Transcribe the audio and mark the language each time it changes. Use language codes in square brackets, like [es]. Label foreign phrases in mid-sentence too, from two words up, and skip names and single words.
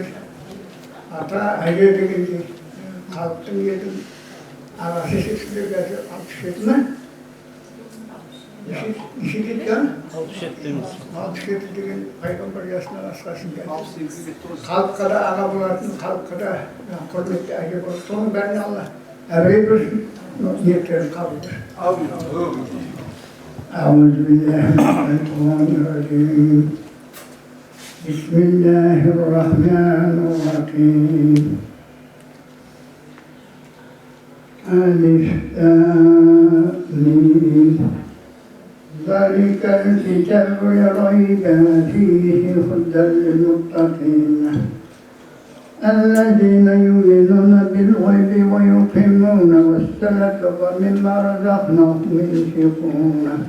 [kk] Ата, әже дегенде халықтың елдің ағасы шексіздер қазір 67 ме? Неше дейді? 67 деген пайғамбар жасынан асқасын келді. Халыққа да аға болатын, халыққа да құрметті әже болатын. Соның бәріне Алла әбірей болсын, ниеттерін қабыл болсын. [ar] أعوذ بالله من الشيطان الرجيم بسم الله الرحمن الرحيم ألف آمين ذلك الكتاب لا ريب فيه هدى للمتقين الذين يؤمنون بالغيب ويقيمون الصلاة ومما رزقناهم ينفقون